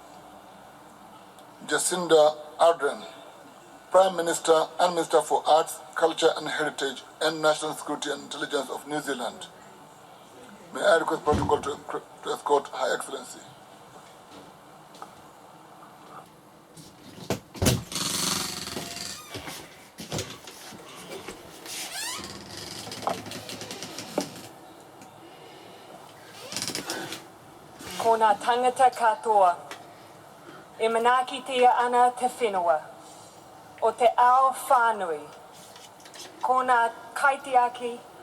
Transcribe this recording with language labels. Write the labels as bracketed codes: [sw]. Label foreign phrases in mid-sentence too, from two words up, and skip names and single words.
[en] Jacinda Ardern, Prime Minister and Minister for Arts, Culture and Heritage and National Security and Intelligence of New Zealand. May I request protocol to escort Her Excellency. [mi] Ko ngā tangata katoa, e manakitia ana te whenua, o te ao whānui, ko ngā kaitiaki,